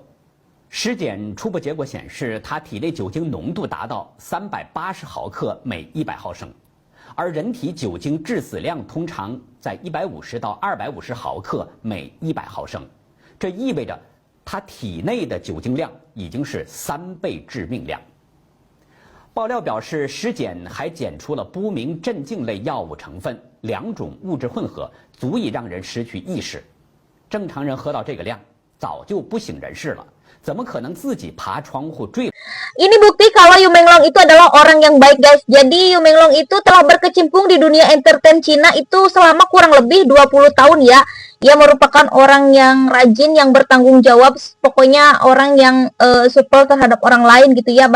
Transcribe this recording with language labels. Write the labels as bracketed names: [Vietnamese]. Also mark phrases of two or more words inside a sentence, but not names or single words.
[Chinese] 尸检初步结果显示，他体内酒精浓度达到380毫克每100毫升，而人体酒精致死量通常在150到250毫克每100毫升，这意味着他体内的酒精量已经是3倍致命量。爆料表示，尸检还检出了不明镇静类药物成分，2种物质混合，足以让人失去意识。正常人喝到这个量，早就不省人事了，怎么可能自己爬窗户坠？ [Indonesian] Ini bukti kalau Yu Menglong itu adalah orang yang baik, guys. Jadi Yu Menglong itu telah berkecimpung di dunia entertain Cina itu selama kurang lebih 20 tahun ya. Ia merupakan orang yang rajin, yang bertanggung jawab, pokoknya orang yang supel terhadap orang lain gitu ya.